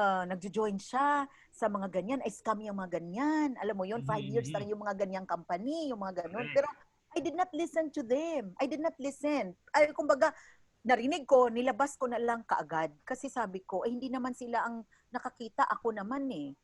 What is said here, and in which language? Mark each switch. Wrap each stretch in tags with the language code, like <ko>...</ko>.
<tl>Nagjo-join siya sa mga ganyan, scam yung mga ganyan. Alam mo yun, 5 years lang yung mga ganyang company, yung mga ganun.</tl> <en>Pero I did not listen to them. I did not listen.</en> <tl>Kumbaga, narinig ko, nilabas ko na lang kaagad. Kasi sabi ko, hindi naman sila ang nakakita, ako naman eh.</tl>